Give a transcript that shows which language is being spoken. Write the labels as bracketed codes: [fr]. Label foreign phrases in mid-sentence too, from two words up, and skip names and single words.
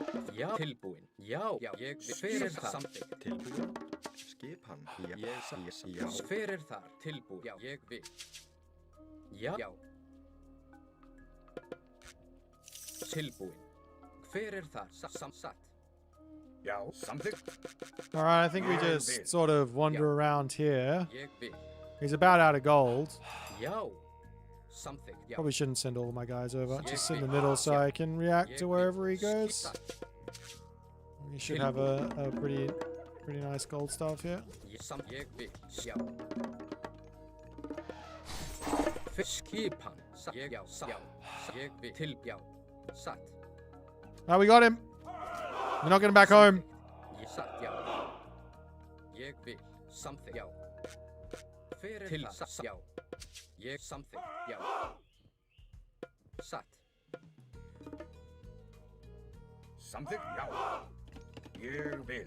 [is] Já. Tilbúin. Já, ég vil. Hver er það? Samþykkt. Tilbúin. Skipan. Já. Hver er þar? Tilbúin. Já, ég vil. Já. Tilbúin. Hver er þar? Satt. Já. Samþykkt. [en] All right, I think we just sort of wander around here. [is] Ég vil. [en] He's about out of gold. [is] Já. Samþykkt, já. [en] Probably shouldn't send all of my guys over. [is] Ég [en] Just in the [is] vil. [en] middle so [is] Já. [en] I can react [is] Ég [en] to [is] vil. [en] wherever he goes. [is] Satt. [en] He should have a pretty nice gold staff here. [is] Ég vil sjá. Skipan. Já. Ég vil já. Satt. [en] Now we got him. We're not getting back home. [is] Satt, já. Ég vil samþykkt, já. Fyrir það, já. Ég samþykkt, já. Satt. Samþykkt, já. Ég vil.